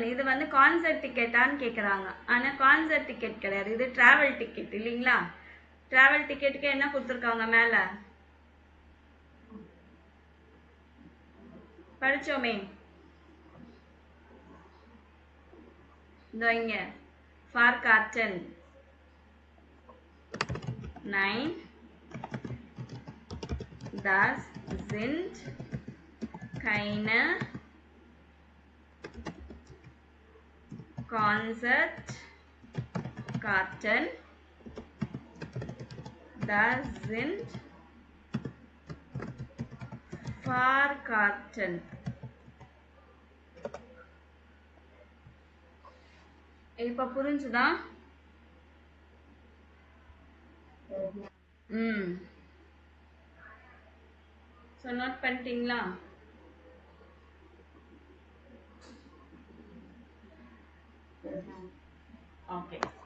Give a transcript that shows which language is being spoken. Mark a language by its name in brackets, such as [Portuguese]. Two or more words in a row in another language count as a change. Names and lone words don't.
[Tamil] இது வந்து [English] concert ticketஆன்னு [Tamil] கேட்குறாங்க. ஆனால் [English] concert ticket [Tamil] கிடையாது, இது [English] travel ticket [Tamil] இல்லைங்களா? [English] travel ticketக்கு [Tamil] என்ன கொடுத்துருக்காங்க மேலே? படிச்சோமே. [German] இங்க Fahrkarten 9 das sind keine Konzertkarten, das sind Fahrkarten. [Tamil] இப்ப புரிஞ்சுதா? ஸோ நோட் பண்ணிட்டீங்களா? ஓகே.